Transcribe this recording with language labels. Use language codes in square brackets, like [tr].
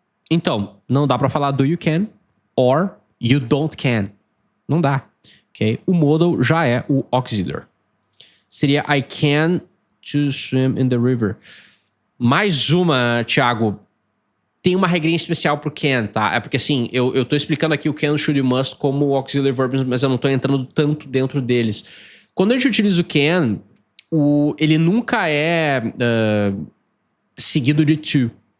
[pt] Então, não dá pra falar [en] do you can or you don't can. [pt] Não dá. Ok? O modal já é o auxiliary. Seria [en] I can to swim in the river. [pt] Mais uma, Thiago. Tem uma regrinha especial pro can, tá? É porque assim, eu tô explicando aqui o can, should e must como auxiliary verbs, mas eu não tô entrando tanto dentro deles. Quando a gente utiliza o can, ele nunca é seguido de to.